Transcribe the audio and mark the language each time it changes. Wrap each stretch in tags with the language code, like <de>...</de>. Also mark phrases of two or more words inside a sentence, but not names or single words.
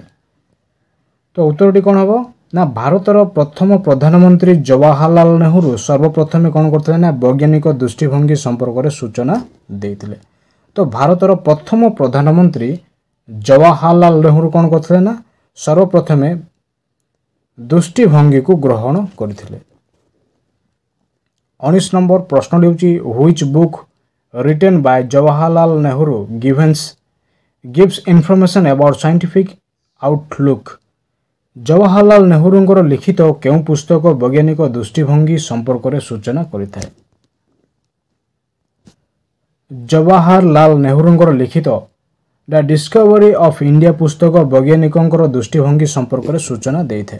<or>ତ ଉତ୍ତରଟି କ'ଣ ହେବ ନା ଭାରତର ପ୍ରଥମ ପ୍ରଧାନମନ୍ତ୍ରୀ ଜବାହରଲାଲ ନେହେରୁ ସର୍ବପ୍ରଥମେ କ'ଣ କରିଥିଲେ ନା ବୈଜ୍ଞାନିକ ଦୃଷ୍ଟିଭଙ୍ଗୀ ସମ୍ପର୍କରେ ସୂଚନା ଦେଇଥିଲେ। ତ ଭାରତର ପ୍ରଥମ ପ୍ରଧାନମନ୍ତ୍ରୀ ଜବାହରଲାଲ ନେହେରୁ କ'ଣ କରିଥିଲେ ନା ସର୍ବପ୍ରଥମେ ଦୃଷ୍ଟିଭଙ୍ଗୀକୁ ଗ୍ରହଣ କରିଥିଲେ। 19 ନମ୍ବର ପ୍ରଶ୍ନଟି ହେଉଛି</or> <en>which book written by Jawaharlal Nehru gives information about scientific outlook?</en> <or>ଜବାହରଲାଲ ନେହେରୁଙ୍କର ଲିଖିତ କେଉଁ ପୁସ୍ତକ ବୈଜ୍ଞାନିକ ଦୃଷ୍ଟିଭଙ୍ଗୀ ସମ୍ପର୍କରେ ସୂଚନା କରିଥାଏ? ଜବାହରଲାଲ ନେହେରୁଙ୍କର ଲିଖିତ ଦ ଡିସ୍କଭରି ଅଫ୍ ଇଣ୍ଡିଆ ପୁସ୍ତକ ବୈଜ୍ଞାନିକଙ୍କର ଦୃଷ୍ଟିଭଙ୍ଗୀ ସମ୍ପର୍କରେ ସୂଚନା ଦେଇଥାଏ।</or>